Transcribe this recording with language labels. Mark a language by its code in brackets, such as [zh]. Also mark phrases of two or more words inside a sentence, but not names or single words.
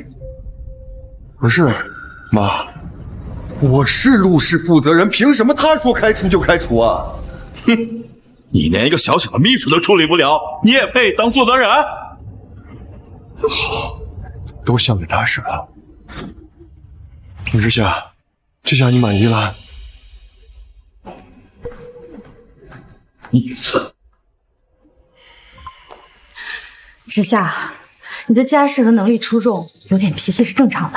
[zh] 不是，媽，我是陸氏負責人，憑什麼他說開除就開除啊？哼，你連一個小小的秘書都處理不了，你也配當負責人？好，都像個大事吧。之夏，這下你滿意了？之夏，你的家世和能力出众，有點脾氣是正常的。